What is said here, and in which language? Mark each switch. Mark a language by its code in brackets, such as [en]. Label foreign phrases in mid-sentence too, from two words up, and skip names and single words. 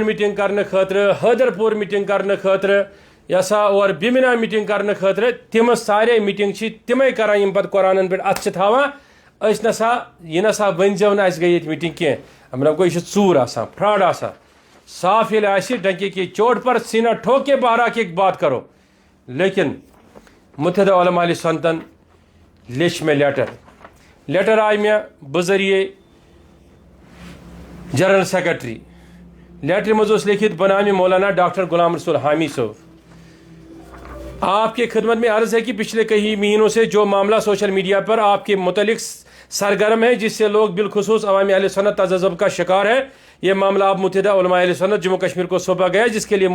[ks] میٖٹنگ کرنہٕ خٲطرٕ حٲدر پوٗر میٖٹنگ کرنہٕ خٲطرٕ یہ سا اور بیمنا میٖٹنگ کرنہٕ خٲطرٕ تِم سارے میٖٹنگ چھِ تِمے کران یِم پتہٕ قرآنن پٮ۪ٹھ اتھٕ چھِ تھاوان أسۍ نسا یہِ نسا ؤنۍزیو نہٕ اَسہِ گٔے ییٚتہِ میٖٹنگ کینٛہہ مطلب گوٚو یہِ چھِ ژوٗر آسان فراڈ آسان صاف ییٚلہِ آسہِ [ur] ڈنکی کی چوٹ پر سینا ٹھوک کے باہر کی بات کرو [ks] لیکن متحدہ علماء علیہ سنتن لیچھ مےٚ لیٹر آیہِ مےٚ بذریعے [ur] جنرل سیکرٹری [ks] لیٹر منٛز اوس لیکھِتھ [ur] بنامِ مولانا ڈاکٹر غلام رسول حامی صٲب آپ کے خدمت میں عرض ہے کہ پچھلے کئی مہینوں سے جو معاملہ [en] social media [ur] پر آپ کے متعلق سرگرم ہے جس سے لوگ بالخصوص عوامی اہل سنت تذبذب کا شکار ہے یہ معاملہ آپ متحدہ علماء اہل سنت جموں کشمیر کو سونپا گیا جس کے لیے